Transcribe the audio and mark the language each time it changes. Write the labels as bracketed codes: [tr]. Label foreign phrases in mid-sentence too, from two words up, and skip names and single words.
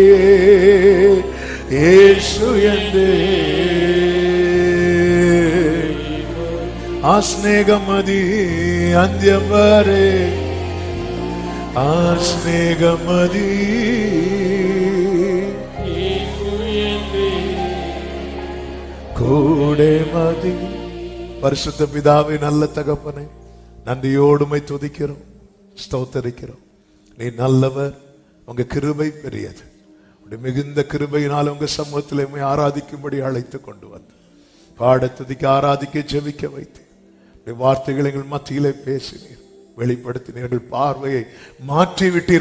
[ml] യേശു എന്റെ ആ സ്നേഹമതി അന്ത്യം വരെ ആ സ്നേഹമതി കൂടെ മതി. [ta] பரிசுத்த பிதாவே, நல்ல தகப்பனே, நன்றியோடுமை துதிக்கிறோம், ஸ்தோத்தரிக்கிறோம். நீ நல்லவர், உங்க கிருபை பெரியது. மிகுந்த கிருபையினால் உங்க சமூகத்தில் ஆராதிக்கும்படி அழைத்து கொண்டு வந்து பாட துதிக்க ஆராதிக்க ஜெபிக்க வைத்து வார்த்தைகள் எங்கள் மத்தியிலே பேசினீர், வெளிப்படுத்தினீர்கள், பார்வையை மாற்றி விட்டீர்.